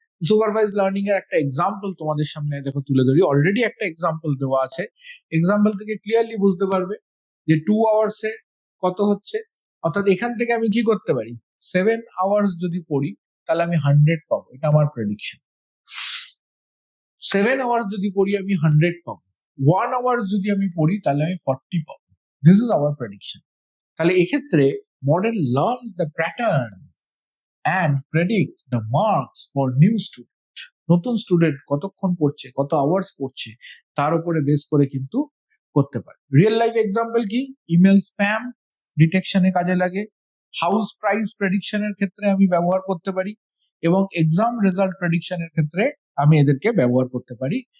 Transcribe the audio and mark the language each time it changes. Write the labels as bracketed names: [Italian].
[Bangla] Supervise learning এর একটা example তোমাদের সামনে দেখো তুলে ধরি, অলরেডি একটা এক্সাম্পল দেওয়া আছে, এক্সাম্পল থেকে ক্লিয়ারলি বুঝতে পারবে যে 2 আওয়ার্সে কত হচ্ছে। অর্থাৎ এখান থেকে আমি কি করতে পারি, 7 আওয়ার্স যদি পড়ি তাহলে আমি 100 পাবো, এটা আমার প্রেডিকশন। 7 আওয়ার্স যদি পড়ি আমি 100 পাবো, 1 আওয়ার্স যদি আমি পড়ি তাহলে আমি 40 পাবো। [English] This is our prediction. [Bangla] তাহলে এক্ষেত্রে [English] Model learns the pattern and predict the marks for new student। [Bangla] নতুন স্টুডেন্ট কতক্ষণ পড়ছে, কত আওয়ার্স পড়ছে, তার উপরে বেস করে কিন্তু করতে পারে। রিয়েল লাইফ এক্সাম্পল কি, ইমেল স্প্যাম ডিটেকশনে কাজে লাগে, হাউস প্রাইস প্রেডিকশনের ক্ষেত্রে আমি ব্যবহার করতে পারি, এবং এক্সাম রেজাল্ট প্রেডিকশনের ক্ষেত্রে আমি এদেরকে ব্যবহার করতে পারি।